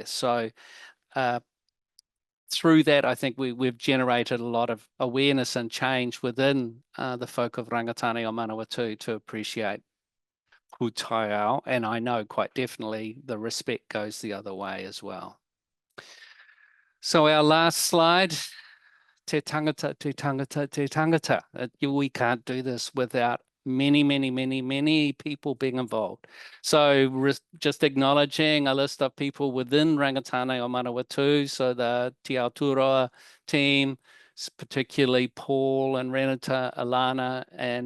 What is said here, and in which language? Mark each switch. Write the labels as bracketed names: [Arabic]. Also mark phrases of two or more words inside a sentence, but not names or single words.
[English] So through that, I think we've generated a lot of awareness and change within the folk of Rangitāne o Manawatū to appreciate pūtaiao, and I know quite definitely the respect goes the other way as well. So our last slide, [Māori] te tangata, te tangata, te tangata. [English] We can't do this without many people being involved. So just acknowledging a list of people within Rangitāne o Manawatū, so the Te Aotearoa team, particularly Paul and Renata, Alana and